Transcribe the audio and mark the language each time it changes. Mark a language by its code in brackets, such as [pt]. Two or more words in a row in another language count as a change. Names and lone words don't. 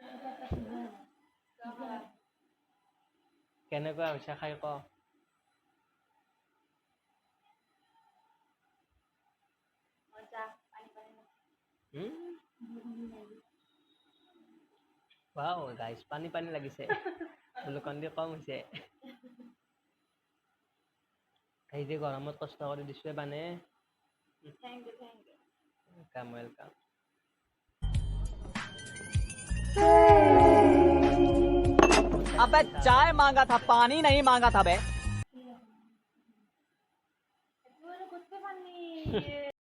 [as] কেনেকুৱা হৈছে খাই ক [en] wow guys [as] পানী লাগিছে গ্লুকন দি কম হৈছে এই যে গৰমত কষ্ট কৰি দিছে বানে [en] thank you welcome [hi] अबे चाय मांगा था पानी नहीं मांगा था बे